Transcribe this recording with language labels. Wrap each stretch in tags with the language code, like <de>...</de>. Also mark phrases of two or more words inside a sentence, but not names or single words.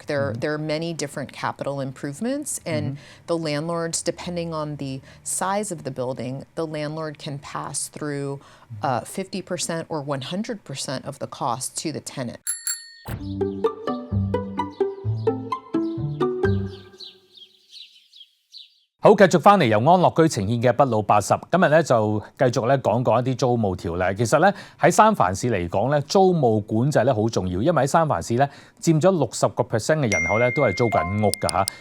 <en>There are many different capital improvements, and the landlords, depending on the size of the building, the landlord can pass through 50% or 100% of the cost to the tenant.</en> <yue>好，繼續翻嚟由安樂居呈現嘅不老80，今日咧就繼續咧講一啲租務條例。其實咧喺三藩市嚟講咧，租務管制咧好重要，因為喺三藩市咧佔咗60% 嘅人口咧都係租緊屋㗎嚇。</yue>